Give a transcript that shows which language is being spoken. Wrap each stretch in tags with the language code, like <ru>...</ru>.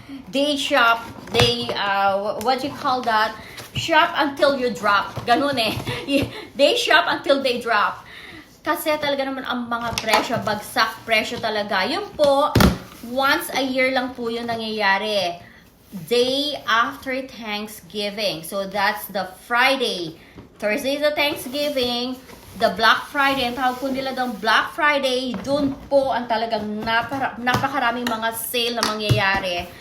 <en>They shop, what you call that? Shop until you drop.</en> <tl>Ganun eh.</tl> <en>They shop until they drop.</en> <tl>Kasi talaga naman ang mga presyo, bagsak presyo talaga. Yun po, once a year lang po yun nangyayari.</tl> <en>Day after Thanksgiving. So that's the Friday. Thursday is the Thanksgiving.</en> <tl>The Black Friday, ang tawag po nila doon Black Friday, dun po ang talagang napakaraming mga sale na mangyayari.</tl>